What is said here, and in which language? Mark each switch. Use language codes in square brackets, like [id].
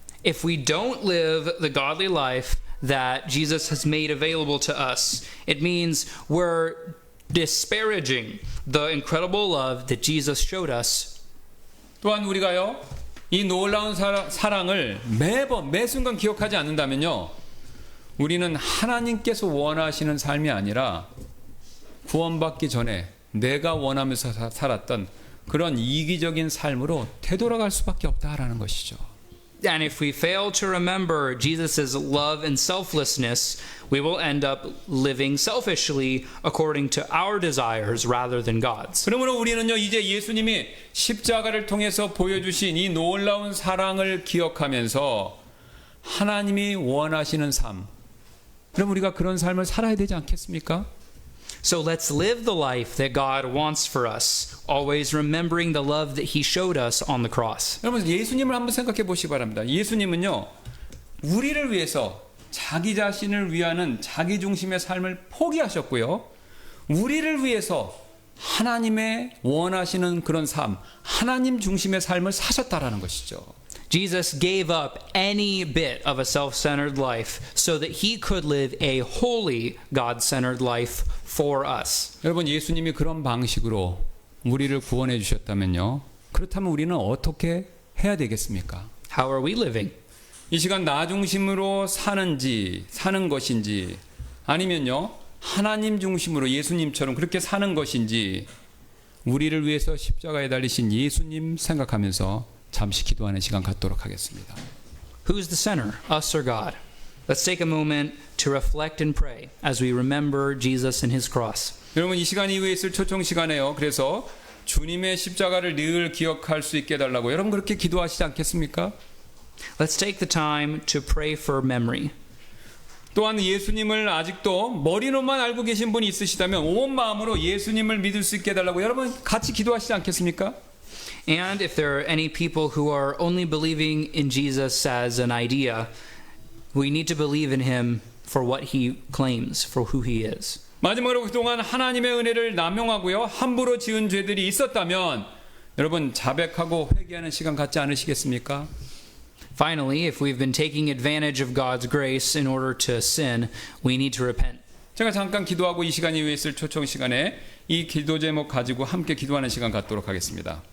[en] If we don't live the godly life that Jesus has made available to us, it means we're disparaging the incredible love that Jesus showed us. [ko] 또한 우리가요, 이 놀라운 사랑을 매 순간 기억하지 않는다면요, 우리는 하나님께서 원하시는 삶이 아니라 구원받기 전에 내가 원하면서 살았던 그런 이기적인 삶으로 되돌아갈 수밖에 없다라는 것이죠. [en] And if we fail to remember Jesus' love and selflessness, we will end up living selfishly according to our desires rather than God's. [ko] 그러므로 우리는요, 이제 예수님이 십자가를 통해서 보여주신 이 놀라운 사랑을 기억하면서 하나님이 원하시는 삶, 그럼 우리가 그런 삶을 살아야 되지 않겠습니까? [en] So let's live the life that God wants for us, always remembering the love that he showed us on the cross. [ko] 여러분, 예수님을 한번 생각해 보시기 바랍니다. 예수님은요, 우리를 위해서 자기 자신을 위하는 자기 중심의 삶을 포기하셨고요, 우리를 위해서 하나님의 원하시는 그런 삶, 하나님 중심의 삶을 사셨다라는 것이죠. [en] Jesus gave up any bit of a self-centered life so that he could live a holy, God-centered life for us. [ko] 여러분, 예수님이 그런 방식으로 우리를 구원해 주셨다면요, 그렇다면 우리는 어떻게 해야 되겠습니까? [en] How are we living? [ko] 이 시간 나 중심으로 사는 것인지, 아니면요, 하나님 중심으로 예수님처럼 그렇게 사는 것인지, 우리를 위해서 십자가에 달리신 예수님 생각하면서 잠시 기도하는 시간 갖도록 하겠습니다. [en] Who's the center, us or God? Let's take a moment to reflect and pray as we remember Jesus and his cross. [ko] 여러분, 이 시간 이후에 있을 초청 시간에요, 그래서 주님의 십자가를 늘 기억할 수 있게 해달라고 여러분 그렇게 기도하시지 않겠습니까? [en] Let's take the time to pray for memory. [ko] 또한 예수님을 아직도 머리로만 알고 계신 분이 있으시다면 온 마음으로 예수님을 믿을 수 있게 해달라고 여러분 같이 기도하시지 않겠습니까? [en] And if there are any people who are only believing in Jesus as an idea, we need to believe in him for what he claims, for who he is. [ko] 마지막으로 그동안 하나님의 은혜를 남용하고요 함부로 지은 죄들이 있었다면 여러분 자백하고 회개하는 시간 갖지 않으시겠습니까? [en] Finally, if we've been taking advantage of God's grace in order to sin, we need to repent. [ko] 제가 잠깐 기도하고 이 시간 이후에 있을 초청 시간에 이 기도 제목 가지고 함께 기도하는 시간 갖도록 하겠습니다.